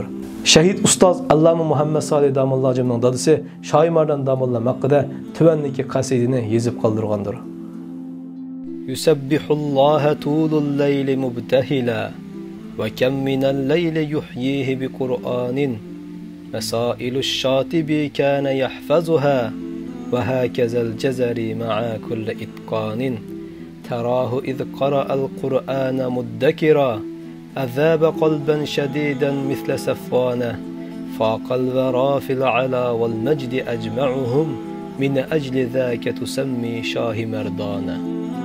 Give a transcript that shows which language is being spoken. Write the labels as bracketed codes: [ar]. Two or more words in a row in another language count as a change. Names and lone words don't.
[uz] Shahid ustoz Allama Muhammad Solih Damollamning dadasi Shoimardan Damollam haqida tuvandagi qasidani yozib qoldirgandir. [ar] يسبح الله طول الليل مبتهلا وكم من الليل يحييه ب قرآن مسائل الشاطبي كان يحفظها وهكذا الجزري مع كل إتقان تراه إذ قرأ القرآن مدكرا أذاب قلبا شديدا مثل سفوانه فاق الورى في العلا والمجد أجمعهم من أجل ذاك تسمي شاه مردانه